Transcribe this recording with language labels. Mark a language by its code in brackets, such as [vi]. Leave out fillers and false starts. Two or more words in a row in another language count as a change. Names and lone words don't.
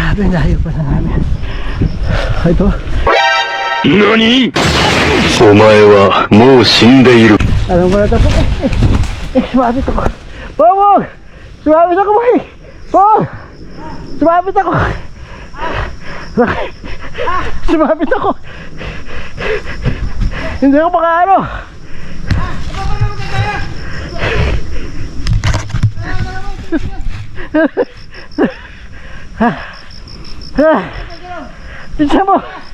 [tl] layo pa na namin. Ito. [ja] 何お前はもう死んでいる。 [tl] Alam ko na ito. Sumabit ako. Pong! Sumabit ako, boy! Pong! Sumabit ako! Sumabit ako! Hindi ako makaano! Pinsa mo!